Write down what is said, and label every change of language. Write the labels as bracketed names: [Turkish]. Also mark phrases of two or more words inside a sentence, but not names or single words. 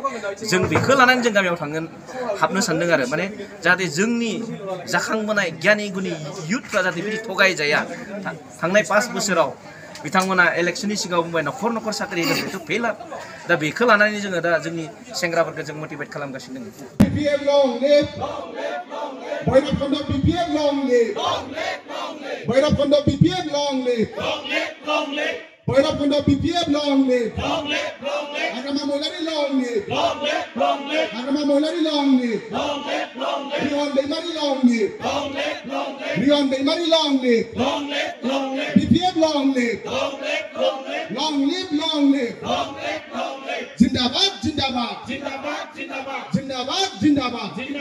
[Bodo] जों बेखौ लानानै जों गामियाव हाबनो सानदों आरो माने जाहाथे जोंनि जाखांबोनाय गियानि गुनि युथफ्रा जाहाथे बिदि थगायजाया। थांनाय 5 बोसोराव बिथांमोना इलेक्शननि सिगाङाव बुंबाय न'खर न'खर साख्रि होगोन, बेथ' फेलार। दा बेखौ लानानै जोङो दा जोंनि सेंग्राफोरखौ जों मटिभेट खालामगासिनो दङ। [English] BPF long live, Bhairabkunda BPF long live, Bhairabkunda BPF long live, Bhairabkunda BPF long live, Agama Moilari long live, Agama Moilari long live, Rion Deimari long live, Rion Deimari long live, BPF long live, long live, long live, [Hindi] Zindabad, Zindabad, Zindabad, Zindabad, Zindabad, Zindabad.